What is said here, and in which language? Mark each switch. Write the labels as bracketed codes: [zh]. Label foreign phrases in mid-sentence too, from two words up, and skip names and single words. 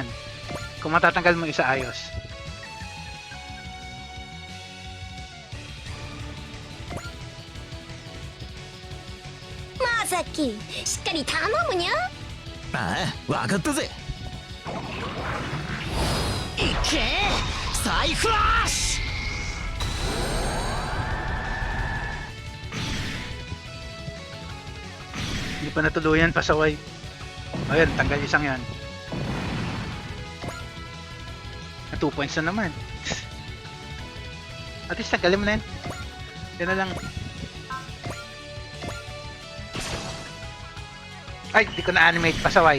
[tl] Kung matatanggal mo isa ayos. [ja] Masaki, しっかり頼むにゃ。ああ、わかったぜ。いけサイフラッシ [tl] ュ Hindi pa natuluyan, pasaway. Ayun, tanggal isang yan. 2 points na naman. At least tanggalin mo na yan. Yan na lang. Ay, di ko na-animate, pasaway.